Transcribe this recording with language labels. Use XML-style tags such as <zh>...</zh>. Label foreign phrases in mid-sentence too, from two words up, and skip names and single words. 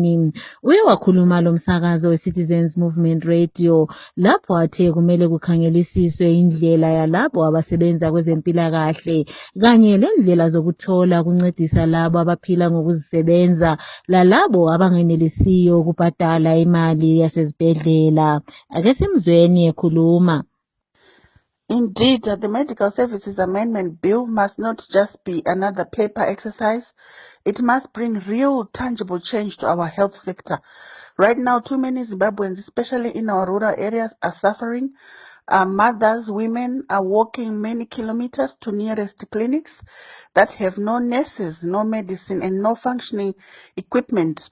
<nd>Uye wakhuluma lo msakazo we-Citizens Movement Radio lapho athe kumele kukhangelisiswe indlela yalabo abasebenza kwezempilakahle kanye lendlela zokuthola kuncedisa labo abaphila ngokuzisebenza lalabo abangenelisiyo ukubhadala imali yasezibhedlela. Ake simzweni ekhuluma.</nd> <en>Indeed, the Medical Services Amendment Bill must not just be another paper exercise. It must bring real, tangible change to our health sector. Right now, too many Zimbabweans, especially in our rural areas, are suffering. Mothers, women are walking many kilometers to nearest clinics that have no nurses, no medicine, and no functioning equipment.</en>